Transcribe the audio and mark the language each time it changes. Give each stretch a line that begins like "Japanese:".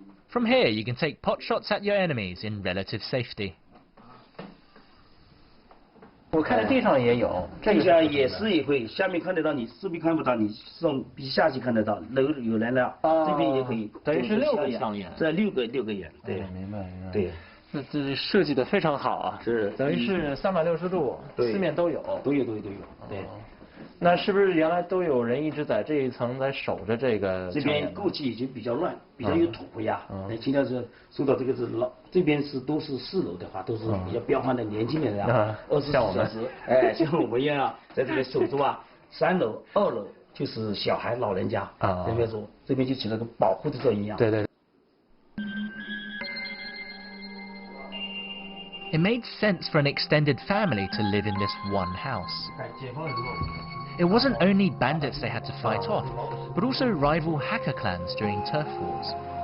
English: From here, you can take pot shots at your enemies in relative safety.
Chinese: 我看到地上也有，地上也会，下面看得到，你这边看不到，你上比下去看得到，楼有人了，这边也可以，等于是6个枪眼，这6个眼，对，明白。对，这设计的非常好啊，是，等于是360度，四面都有，对。那是不是原来都有人一直在这一层在守着这个？这边过去已经比较乱，比较有土呀。现在是说到这个是老，这边都是4楼的话，都是比较彪悍的年轻人啊，24小时，像我们一样在这个守住啊。 3楼、2楼就是小孩、老人家啊，这边说这边就起了个保护的作用一样。对。
English: It made sense for an extended family to live in this one house. It wasn't only bandits they had to fight off, but also rival Hakka clans during turf wars.